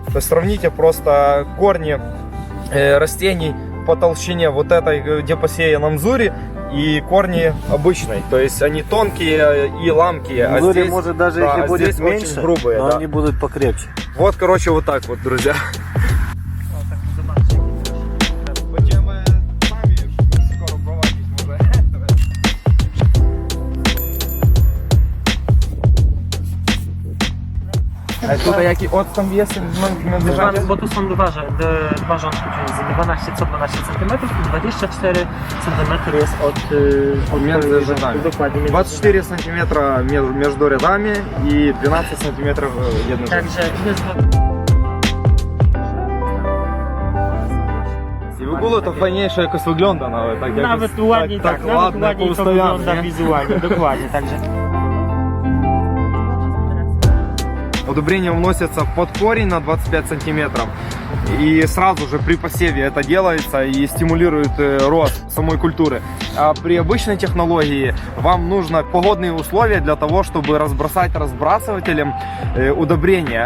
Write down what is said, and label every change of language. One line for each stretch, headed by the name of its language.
Russian: То есть сравните просто корни растений по толщине вот этой, где посеяна Мзури, и корни обычной, то есть они тонкие и ламкие. В Мзури, может, даже да, если будет здесь меньше, очень грубые, но да. они будут покрепче. Вот, короче, вот так вот, друзья.
Polish: O, tak, zobaczcie. Będziemy sami już skoro prowadzić może. A tutaj jaki odstęp jest między Bo tu są dwa rządki między 12 co 12 cm i 24 cm jest od Między rzędami. Dokładnie. między
Russian: 24 сантиметра между рядами и 12 сантиметров
Polish: jednym rzędem. Także jest І в ogóle to fajniejsze jakoś wygląda nawet. Tak, nawet ładniej, tak, nawet ładne, ładniej to poustawiane, wygląda nie? wizualnie, dokładnie, także
Russian: Удобрения вносятся под корень на 25 сантиметров. И сразу же при посеве это делается и стимулирует рост самой культуры. А при обычной технологии вам нужно погодные условия для того, чтобы разбросать разбрасывателем удобрения.